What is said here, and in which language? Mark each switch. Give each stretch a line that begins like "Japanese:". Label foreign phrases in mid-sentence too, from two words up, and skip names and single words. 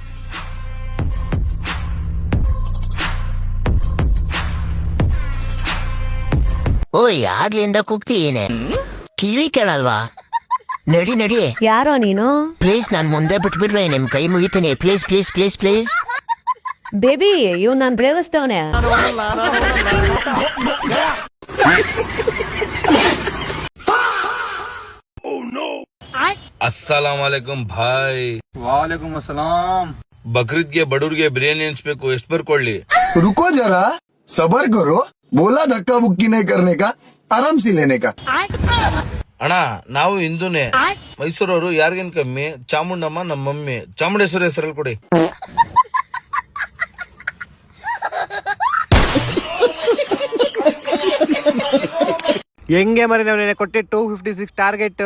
Kannada: ಓಯ್, ಆಗ್ಲಿಂದ ಕೂಗ್ತೀನಿ, ಕಿವಿ ಕೇಳಲ್ವಾ? ನಡಿ ನಡಿ. ಯಾರೋ ನೀನು? ಪ್ಲೀಸ್, ನಾನ್ ಮುಂದೆ ಬಿಟ್ಬಿಡ್ರೆ ನಿಮ್ ಕೈ ಮುಗಿತೀನಿ.
English: please please please please.
Kannada: ಬೇಬಿ, ಇವ್ ನಾನ್ ಪ್ರೇಮಿಸ್ತವನೆ.
Arabic: السلام عليكم भाई. وعليكم السلام.
Kannada: ಬಕ್ರೀದ್ಗೆ ಬಡವ್ರಿಗೆ ಬಿರಿಯಾನಿ ಹಂಚ್ಬೇಕು, ಎಷ್ಟು ಬರ್ಕೊಳ್ಳಿ?
Hindi: रुको जरा, सबर करो. बोला धक्का बुक्की नहीं करने का, आराम से लेने का.
Kannada: ಅಣ್ಣ, ನಾವು ಹಿಂದೂನೇ. ಮೈಸೂರವರು ಯಾರಿಗೇನ್ ಕಮ್ಮಿ. ಚಾಮುಂಡಮ್ಮ ನಮ್ಮ ಮಮ್ಮಿ. ಚಾಮುಂಡೇಶ್ವರಿ ಹೆಸರಲ್ಲಿ ಕೊಡಿ. ಹೆಂಗೆ ಮರಿ ನಾವು ಕೊಟ್ಟೆ 256 ಟಾರ್ಗೆಟ್.